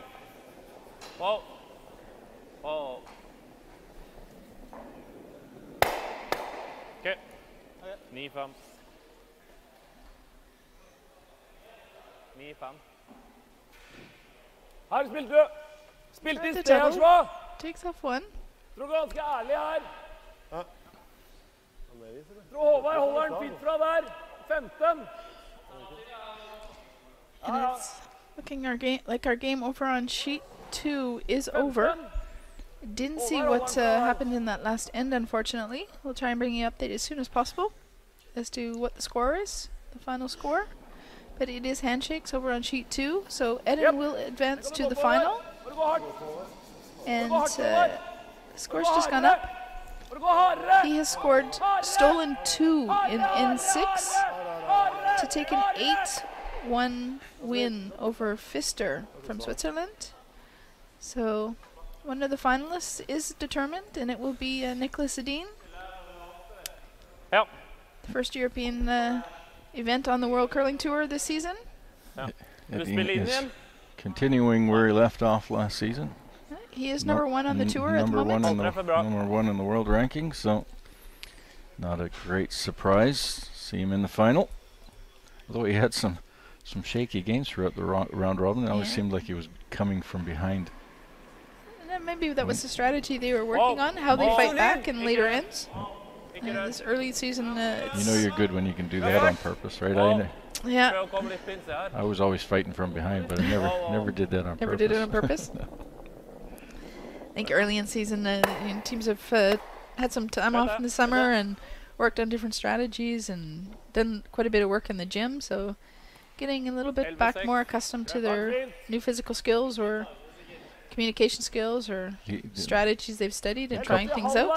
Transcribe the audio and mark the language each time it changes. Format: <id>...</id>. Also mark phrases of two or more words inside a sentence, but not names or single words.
<en>Wow. Wow. OK. 9-5. 9-5.</en> <no>Her spilte du. Spilte i</no> <en>Right,</en> <no>sted,</no> <en>double. Ashwa. Takes off one.</en> <no>Tror ganske ærlig her. Ja, det viser det. Tror Håvard holder den fint fra der. 15.</no> <en>And it's looking like our game over on sheet 2 is over. Didn't see what happened in that last end, unfortunately. We'll try and bring you an update as soon as possible as to what the score is, the final score. But it is handshakes over on sheet 2, so Eden will advance to the final.</en> <no>Må du gå hardt.</no> <en>And the score's just gone up.</en> <no>Må du gå hardere.</no> <en>He has scored stolen 2 in N6 to take an 8-1 win over Pfister from Switzerland. So one of the finalists is determined, and it will be Nicholas Edin.</en> <no>Ja.</no> <en>The first European event on the World Curling Tour this season.</en> <no>Du</no> <en>Edin</en> <no>spiller inn</no> <en>is</en> <no>igjen.</no> <en>continuing where he left off last season. He is number 1 on the tour at the Number one moment. in the number 1 in the world ranking, so not a great surprise. See him in the final. Although he had some shaky games throughout the round robin, it always Yeah. seemed like he was coming from behind. And then maybe that was the strategy they were working on, how they fight back in later ends. This early season, You know you're good when you can do that on purpose, right? yeah,</en> <no>Prøv å komme litt på innsida her.</no> <en>I was always fighting from behind, but I never did that on never purpose. did it on purpose. I think early in season, teams have had some time off in the summer and worked on different strategies and done quite a bit of work in the gym. So getting a little bit back more accustomed to their new physical skills or communication skills or strategies they've studied and trying things out.</en>